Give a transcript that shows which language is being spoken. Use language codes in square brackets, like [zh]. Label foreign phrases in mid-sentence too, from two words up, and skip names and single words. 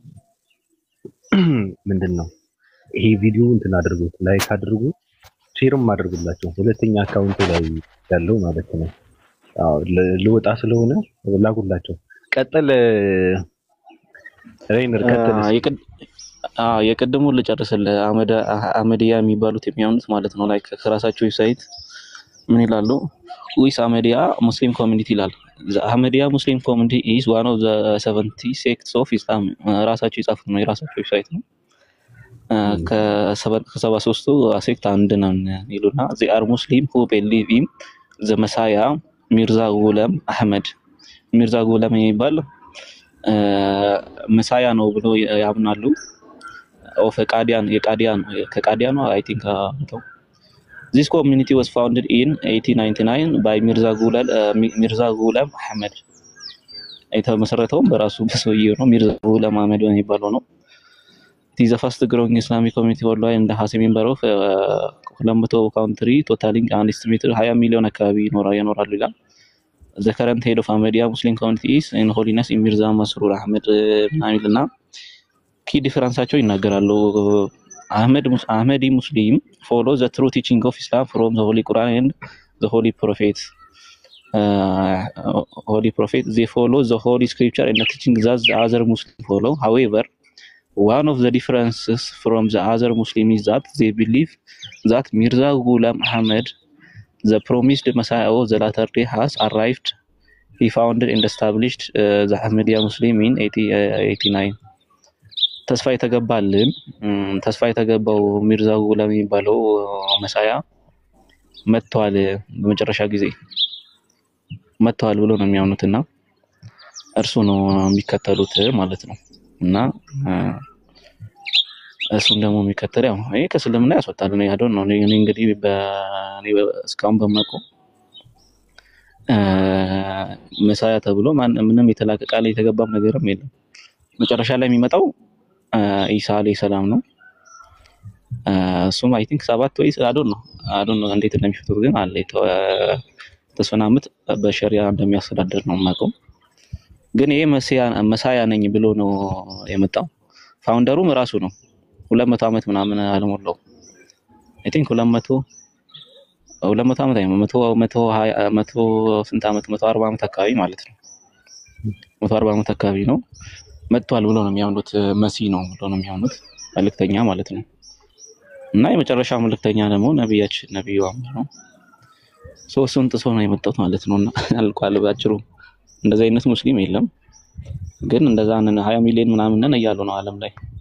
[am] ምንድነው ይሄ ቪዲዮ እንትን አድርጉት ላይክ አድርጉ ሼርም አድርጉላቸው ሁለተኛ አካውንት ላይ ያለው ማለት ነው ልወጣ ስለሆነ ላጉላቸው ቀጥል ሬነር ቀጥል የቀደሙ ልጨርስልህ አመዲያ የሚባሉት የሚያምኑት ማለት ነው ላይክ ከራሳቸው ዌብሳይት ምን ይላሉ ዊስ አመዲያ ሙስሊም ኮሚኒቲ ይላል አመዲያ ሙስሊም ኮሚኒቲ [en] is one of the 70 sects of Islam [am] ራሳቸው የጻፉት ነው የራሳቸው ዌብሳይት ነው ከ73ቱ ሴክት አንድ ነው ይሉና [en] they are Muslim who believe in the Messiah Mirza Ghulam Ahmad [am] ሚርዛ ጉለም የሚባል መሳያ ነው ብሎ ያምናሉ ኦፍ ከቃዲያን [en] I think this community was founded in 1899 by Mirza Ghulam Ahmad [am] የተመሰረተው በራሱ በሰውየው ነው ሚርዛ ጉለም አህመድ የሚባለው ነው [en] it is the fast growing Islamic community worldwide and has a member of 200 country totaling an estimated 20 million [am] አካባቢ ይኖራሉ ይላል። [en] The current head of Ahmadiyya Muslim community is in holiness Mirza Masroor Ahmed [am] ምናምንና key differenceአቸው ይናገራሉ። [en] Ahmadi Muslim follow the true teaching of Islam from the Holy Quran and the Holy Prophet. They follow the Holy Scripture and the teaching that the other Muslims follow. However, one of the differences from the other Muslims is that they believe that Mirza Ghulam Ahmad, the promised Messiah of the latter day, has arrived. He founded and established the Ahmadiyya Muslim in 1889. [am] ተስፋ የተገባው ሚርዛ ጉላም የሚባለው መሳያ መጥቷል፣ በመጨረሻ ጊዜ መጥቷል ብሎ ነው የሚያምኑትና እርሱ ነው የሚከተሉት ማለት ነው። እና እሱን ደግሞ የሚከተል ያው ይሄ ከእስልምና ያስወጣል ነው ያለው ነው። እኔ እንግዲህ እስካሁን በማውቀው መሳያ ተብሎ ምንም የተላከ ቃል የተገባም ነገርም የለም። መጨረሻ ላይ የሚመጣው ኢሳ አለይሂ ሰላም ነው። እሱም [en] I think [am] 7 ወይ [en] I don't know [am] እንዴት እንደሚፈጥሩ ግን አለ ተስፈናምት በሸሪዓ እንደሚያስተዳድር ነው የማውቀው። ግን ይሄ መሳያ ነኝ ብሎ ነው የመጣው። ፋውንደሩም ራሱ ነው። 200 ዓመት ምናምን አልሞላው። [en] I think [am] 200 ዓመት አይደለም 120 ስንት ዓመት 140 ዓመት አካባቢ ማለት ነው። 140 ዓመት አካባቢ ነው መጥቷል ብሎ ነው የሚያምኑት። መሲህ ነው ብሎ ነው የሚያምኑት፣ መልእክተኛ ማለት ነው። እና የመጨረሻ መልእክተኛ ደግሞ ነብዩ አህመድ ነው። እሱን ጥሶ ነው የመጣው ማለት ነውና አልቋል ባጭሩ። እንደዚህ አይነት ሙስሊም የለም። ግን እንደዛ 20 ሚሊዮን ምናምን ነን እያሉ ነው ዓለም ላይ።